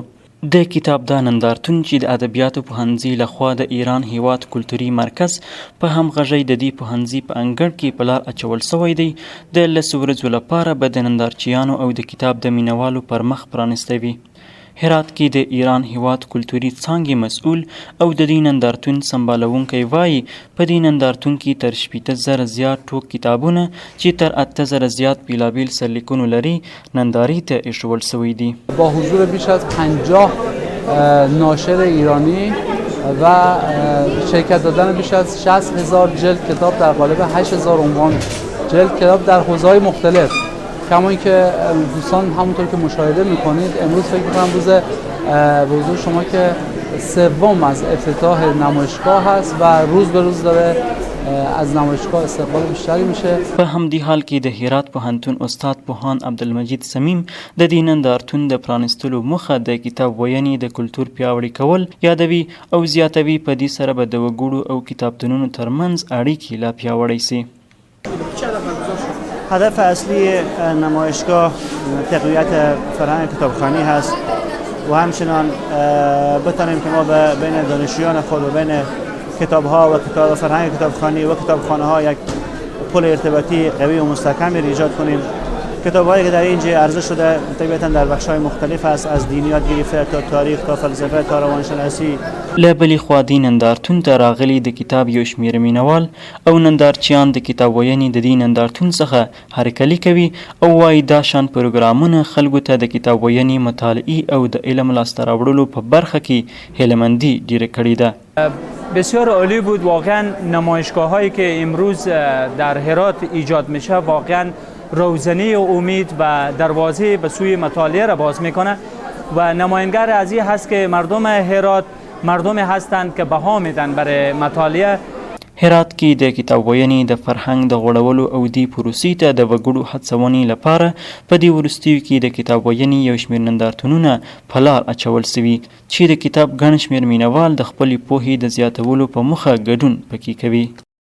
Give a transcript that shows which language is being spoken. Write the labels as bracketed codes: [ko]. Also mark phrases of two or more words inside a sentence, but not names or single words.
[ps] د کتاب دا نندارتون چې د ادبیاتو پوهنځي لخوا د ایران هیواد کلتوري مرکز په همغږۍ د دې پوهنځي په انګړ کې په لار اچول سوی دی، د 10 ورځو لپاره به د نندارچیانو او د کتاب د مینوالو پر مخ پرانیستی وي. هرات کې د ایران هیواد کلتوري څانګې مسؤل او د دې نندارتون سمبالونکی وایي په دې نندارتون کې تر 80,000 زیات ټوک کتابونه چې تر 8,000 زیات بیلابیل سرلیکونو لري نندارې ته ایښودل سوي دي. [fa] با حضور بیش از 50 ناشر ایرانی و شرکت دادن بیش از 60,000 جلد کتاب در قالب 8,000 عنوان جلد کتاب در حوزه‌های مختلف. کما اینکه دوستان همونطور که مشاهده میکنید امروز فکر میکنم روز به حضور شما که سوم از افتتاح نمایشگاه هست و روز به روز داره از نمایشگاه استقبال بیشتری میشه. [ps] په همدې حال کې د هرات پوهنتون استاد پوهان عبدالمجید سمیم د دې نندارتون د پرانیستلو موخه د کتاب ویونې د کلتور پیاوړي کول یادوي او زیاتوي په دې سره به د وګړو او کتابتونونو ترمنځ اړیکې لا پیاوړی سي. [fa] هدف اصلی نمایشگاه تقویت فرهنگ کتابخوانی هست و همچنان بتانیم که ما بین دانشجویان خود و بین کتاب‌ها و فرهنگ کتابخوانی و کتابخانه‌ها یک پل ارتباطی قوی و مستحکمی ایجاد کنیم. کتاب‌هایی که در اینجا عرضه شده طبیعتاً در بخش‌های مختلف است، از دینیات گرفته تا تاریخ تا فلسفه تا روانشناسی. [ps] له بلې خوا دې نندارتون ته راغلي د کتاب یو شمېر مینوال او نندارچیان د کتاب ویونې د دې نندارتون څخه هرکلي کوي او وایي دا شان پروګرامونه خلکو ته د کتاب ویونې، مطالعې او د علم لاسته راوړلو په برخه کې هیله‌مندي ډیره کړې ده. [fa] بسیار عالی بود. واقعا نمایشگاه هایی که امروز در هرات ایجاد میشه واقعا روزنه امید و دروازه به سوی مطالعه را باز میکنه و نماینگر از این هست که مردم هرات مردمی هستند که بها میدن برای مطالعه. [ps] هرات کې د کتاب ویونې د فرهنګ د غوړولو او دې پروسې ته د وګړو هڅونې لپاره په دې وروستیو کې د کتاب ویونې یو شمېر نندارتونونه په لار اچول سوي چې د کتاب ګڼ شمېر مینوال د خپلې پوهې د زیاتولو په موخه ګډون پکې کوي.